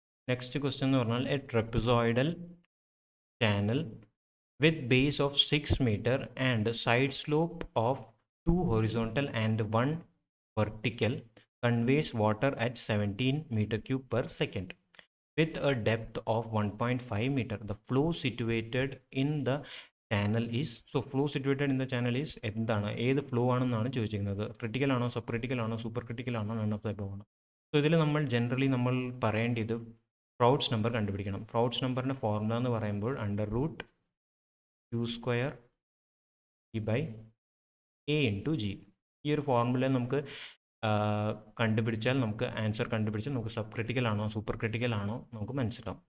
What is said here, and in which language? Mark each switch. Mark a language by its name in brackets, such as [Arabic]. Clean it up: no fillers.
[English] Next question എന്ന് പറഞ്ഞാൽ a trapezoidal channel with base of 6 meter and side slope of 2 horizontal and 1 vertical conveys water at 17 m³ per second with a depth of 1.5 meter. The flow situated in the channel is, so flow situated in the channel is [Malayalam] എന്താണ്, ഏത് flow ആണെന്നാണ് ചോദിച്ചിരിക്കുന്നത്. Critical ആണോ, sub critical ആണോ, super critical ആണോ, none of the above ആണോ? So ഇതിൽ നമ്മൾ ജനറലി നമ്മൾ പറയേണ്ടത് ഫ്രൗഡ്സ് നമ്പർ കണ്ടുപിടിക്കണം. ഫ്രൗഡ്സ് നമ്പറിൻ്റെ ഫോർമുല എന്ന് പറയുമ്പോൾ √Q² E/A × G. ഈ ഒരു ഫോർമുല നമുക്ക് കണ്ടുപിടിച്ചാൽ, നമുക്ക് ആൻസർ കണ്ടുപിടിച്ചാൽ നമുക്ക് സബ് ക്രിട്ടിക്കൽ ആണോ സൂപ്പർ ക്രിട്ടിക്കൽ ആണോ നമുക്ക് മനസ്സിലാവും.